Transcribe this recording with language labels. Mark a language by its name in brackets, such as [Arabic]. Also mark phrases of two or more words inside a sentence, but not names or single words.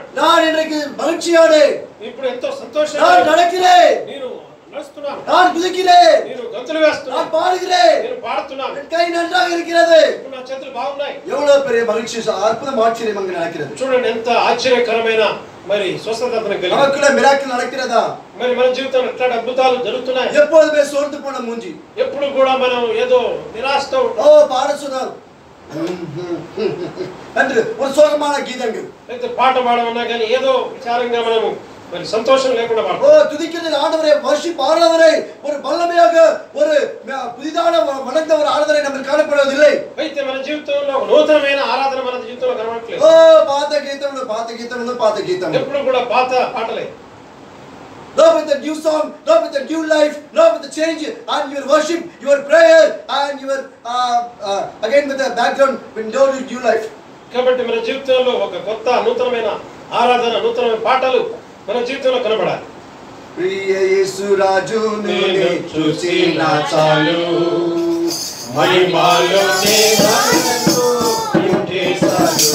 [Tamil] நான் இன்றைக்கு மகிழ்ச்சியானேன், [Telugu] ఇప్పుడు ఎంతో సంతోషంగా [Tamil] நான் நடக்கிறேன், [Telugu] నేను నడుస్తున్నాను, [Tamil] நான் குதிக்கிறேன், [Telugu] నేను గంతులు వేస్తున్నాను, [Tamil] நான் பாடுகிறேன், [Telugu] నేను పాడుతున్నాను, [Tamil] என் கை நன்றாக இருக்கிறது. [Telugu] ఇప్పుడు నా చేతులు బాగున్నాయి. [Tamil] எவ்வளவு பெரிய மகிழ்ச்சி, அற்புதம், ஆச்சரியம் அங்கு நடக்கிறது. [Telugu] చూడండి ఎంత ఆశ్చర్యకరమైన మరి స్వస్థత అతనికి కలిగింది. [Tamil] நமக்குள்ள மிராக்கிள் நடக்கிறதா? [Telugu] మరి మన జీవితంలో ఎట్లాంటి అద్భుతాలు జరుగుతున్నాయి. [Tamil] எப்போதுமே சோர்ந்து போன மூஞ்சி, [Telugu] ఎప్పుడు కూడా మనం ఏదో నిరాశతో [Tamil] ஓ பாட சொன்னார் என்று ஒரு சோகமான கீதங்கள், [Telugu] అయితే పాట పాడమన్నా కానీ ఏదో విచారంగా మనము మరి సంతోషం లేకుండా [Tamil] ஓ [Telugu] పాడతాం. [Tamil] துதிக்கிறது ஆண்டவரே, வர்ஷிப் ஆராதனை, ஒரு வல்லமையாக ஒரு புதிதான வளர்ந்த ஒரு ஆராதனை நம்ம காணப்படுவதில்லை. [Telugu] అయితే మన జీవితంలో ఒక నూతనమైన ఆరాధన మన జీవితంలో కనబడట్లేదు. ఓ పాత గీతములు, పాత గీతములు, పాత గీతములు, ఎప్పుడు కూడా పాత పాటలే. [English] no with the new song, no with the new life, no with the change and your worship, your prayer and your again with the background with no new life. [Telugu] కాబట్టి మన జీవితంలో ఒక కొత్త నూతనమైన ఆరాధన, నూతనమైన పాటలు మన జీవితంలో కనబడాలి. ప్రియ యేసు రాజును చూసిన చాలు, మహిమలో నేనను ఉంటే చాలు.